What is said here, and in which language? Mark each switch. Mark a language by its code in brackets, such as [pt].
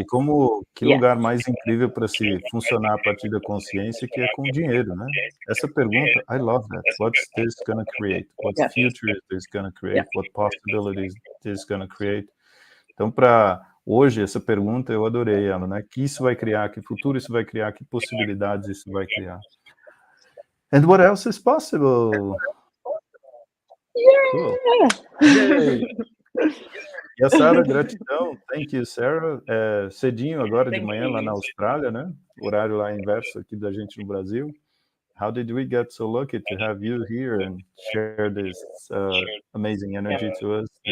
[pt] E que lugar mais incrível para se funcionar a partir da consciência que é com o dinheiro, né? Essa pergunta, [en] I love that. What's this gonna create? What future is this gonna create? What possibilities is this gonna create? [pt] Então, para hoje, essa pergunta, eu adorei ela, né? Que isso vai criar, que futuro isso vai criar, que possibilidades isso vai criar. [en] And what else is possible? Cool. Yay! [pt] E a Sarah, gratidão. [en] Thank you, Sarah. [pt] Cedinho agora de manhã lá na Austrália, né? Horário lá inverso aqui da gente no Brasil. [en] How did we get so lucky to have you here and share this amazing energy to us?